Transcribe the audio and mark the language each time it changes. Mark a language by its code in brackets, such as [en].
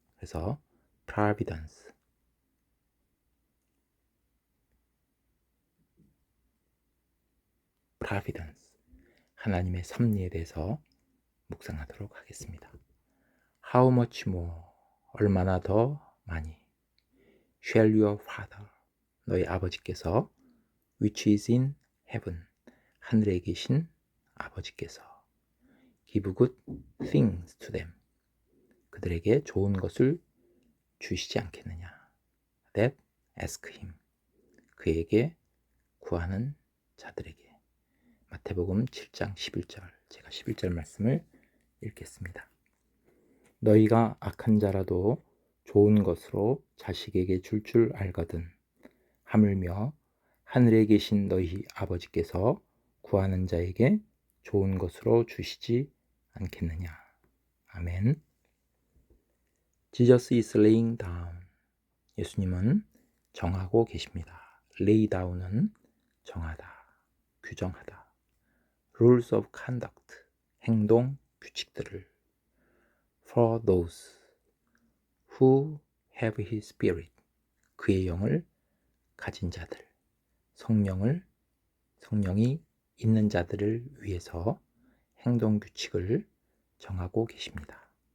[ko] 그래서 providence, 하나님의 섭리에 대해서 묵상하도록 하겠습니다. [en] How much more, [ko] 얼마나 더 많이. [en] Shall your Father, [ko] 너희 아버지께서 [en] which is in heaven, [ko] 하늘에 계신 아버지께서 [en] give good things to them, [ko] 그들에게 좋은 것을 주시지 않겠느냐. [en] That ask him, [ko] 그에게 구하는 자들에게. 마태복음 7장 11절, 제가 11절 말씀을 읽겠습니다. 너희가 악한 자라도 좋은 것으로 자식에게 줄 알거든 하물며 하늘에 계신 너희 아버지께서 구하는 자에게 좋은 것으로 주시지 않겠느냐. [en] 아멘. Jesus is laying down. [ko] 예수님은 정하고 계십니다. lay down은 정하다, 규정하다. [en] rules of conduct, [ko] 행동 규칙들을. [en] for those who have his spirit, [ko] 그의 영을 가진 자들, 성령이 있는 자들을 위해서 행동 규칙을 정하고 계십니다.